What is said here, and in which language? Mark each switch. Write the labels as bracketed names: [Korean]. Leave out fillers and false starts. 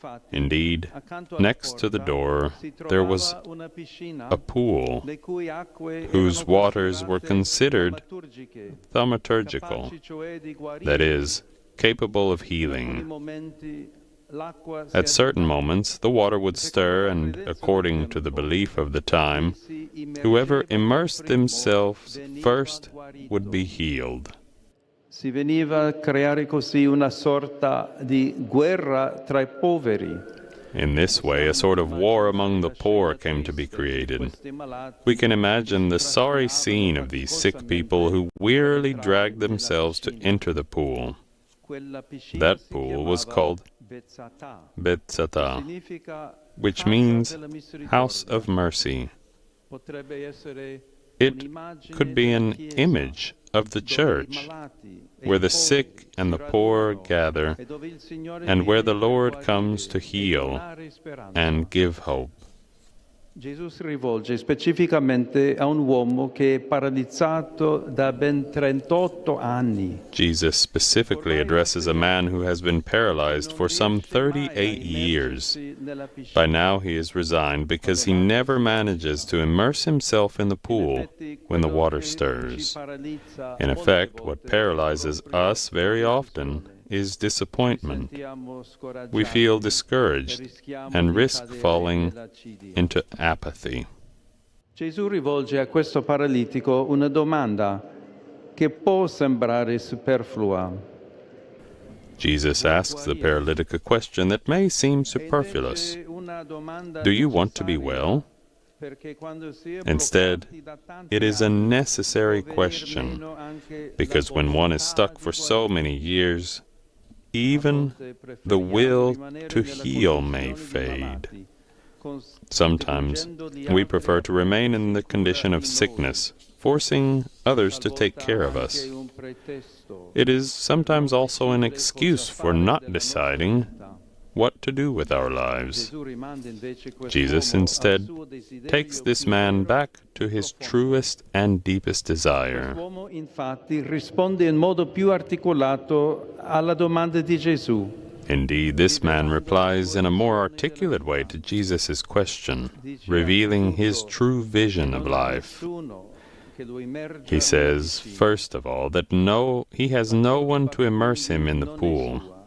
[English] Indeed, next to the door there was a pool whose waters were considered thaumaturgical, that is, capable of healing. At certain moments, the water would stir, and according to the belief of the time, whoever immersed themselves first would be healed. [Italian] Si veniva a creare così una sorta di guerra tra I poveri. [English] In this way, a sort of war among the poor came to be created. We can imagine the sorry scene of these sick people who wearily dragged themselves to enter the pool. That pool was called Bethzatha, which means house of mercy. It could be an image of the church, where the sick and the poor gather, and where the Lord comes to heal and give hope. [Italian] Gesù si rivolge specificamente a un uomo che è paralizzato da ben 38 anni. [English] Jesus specifically addresses a man who has been paralyzed for some 38 years. By now he is resigned because he never manages to immerse himself in the pool when the water stirs. In effect, what paralyzes us very often is disappointment. We feel discouraged and risk falling into apathy. [Italian] Gesù rivolge a questo paralitico una domanda che può sembrare superflua. [English] Jesus asks the paralytic a question that may seem superfluous. Do you want to be well? Instead, it is a necessary question, because when one is stuck for so many years, even the will to heal may fade. Sometimes we prefer to remain in the condition of sickness, forcing others to take care of us. It is sometimes also an excuse for not deciding what to do with our lives. Jesus instead takes this man back to his truest and deepest desire. [Italian] L'uomo infatti risponde in modo più articolato alla domanda di Gesù. [English] Indeed, this man replies in a more articulate way to Jesus' question, revealing his true vision of life. He says, first of all, that he has no one to immerse him in the pool.